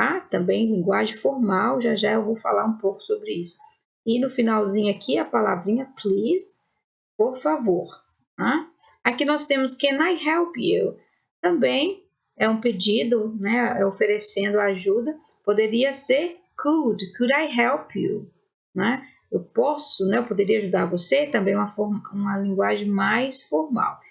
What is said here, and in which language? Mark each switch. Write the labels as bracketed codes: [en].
[pt] Também linguagem formal, já eu vou falar um pouco sobre isso. E no finalzinho aqui, a palavrinha please, por favor. Aqui nós temos [en] can I help you? [pt] Também é um pedido, né, oferecendo ajuda. Poderia ser [en] could I help you? [pt] Né? Eu posso, né, eu poderia ajudar você, também uma linguagem mais formal.